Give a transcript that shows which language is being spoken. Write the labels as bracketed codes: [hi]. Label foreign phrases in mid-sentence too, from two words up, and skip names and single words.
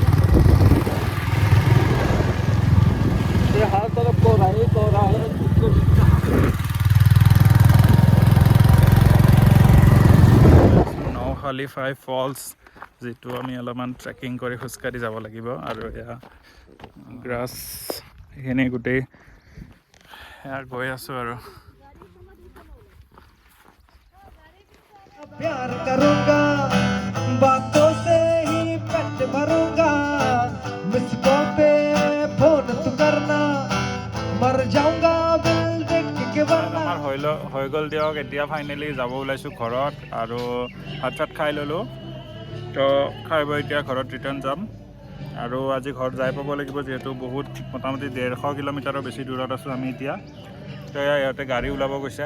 [as] নৌখালী 5 ফলছ, যিটো আমি অলপমান ট্ৰেকিং কৰি খোজকাঢ়ি যাব লাগিব। আৰু এয়া গ্ৰাছ, এইখিনি গোটেই এয়া গৈ আছোঁ আৰু। [hi] प्यार करूंगा बातों से ही पेट भरूंगा मुझको पे फोन तू करना मर जाऊंगा बिल देख के वरना। [as] আমাৰ হৈ গ'ল দিয়ক। এতিয়া ফাইনেলি যাব ওলাইছোঁ ঘৰত আৰু ভাত চাত খাই ল'লোঁ। তো খাই বৈ এতিয়া ঘৰত ৰিটাৰ্ণ যাম। আৰু আজি ঘৰত যাই পাব লাগিব, যিহেতু বহুত মোটামুটি 150 কিলোমিটাৰৰ বেছি দূৰত আছোঁ আমি এতিয়া। তো ইয়াতে গাড়ী ওলাব গৈছে।